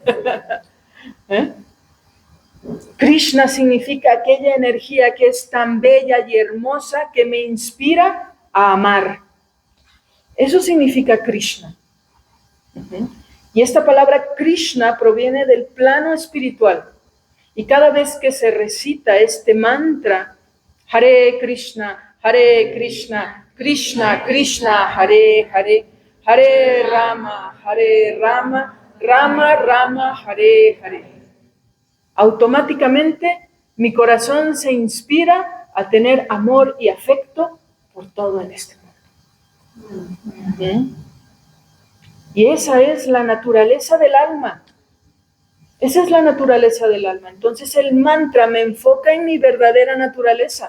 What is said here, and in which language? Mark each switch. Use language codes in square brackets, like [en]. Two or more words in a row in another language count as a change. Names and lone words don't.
[es] Krishna significa aquella energía que es tan bella y hermosa que me inspira a amar. Eso significa Krishna. Y esta palabra Krishna proviene del plano espiritual. Y cada vez que se recita este mantra, [sa] हरे कृष्ण कृष्ण कृष्ण हरे हरे हरे राम राम राम हरे हरे, [es] automáticamente mi corazón se inspira a tener amor y afecto por todo en este mundo. Y esa es la naturaleza del alma. Esa es la naturaleza del alma. Entonces el mantra me enfoca en mi verdadera naturaleza.